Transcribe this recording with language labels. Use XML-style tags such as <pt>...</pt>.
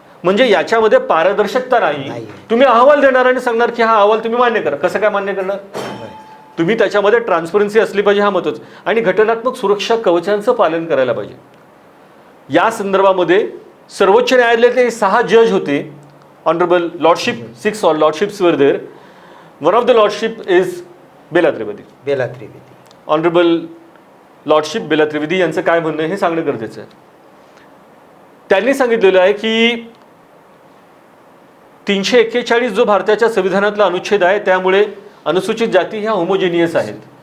<mr>म्हणजे याच्यामध्ये पारदर्शकता नाही. तुम्ही अहवाल देणार आणि सांगणार की हा अहवाल तुम्ही मान्य करा. कसं काय मान्य करणार? तुम्ही त्याच्यामध्ये ट्रान्सपरन्सी असली पाहिजे, हा महत्त्वाचा. आणि घटनात्मक सुरक्षा कवचांचं पालन करायला पाहिजे. या संदर्भामध्ये सर्वोच्च न्यायालयातले 6 जज होते.</mr> <en>Honourable lordship, 6 lordships वर there. One of the lordship is Bela Trivedi.</en> <mr>Honourable lordship Bela Trivedi यांचं काय म्हणणं आहे हे सांगणं गरजेचं आहे. त्यांनी सांगितलेलं आहे की 341 जो भारताच्या संविधानातला अनुच्छेद आहे त्यामुळे अनुसूचित जाती ह्या होमोजेनियस आहेत.</mr>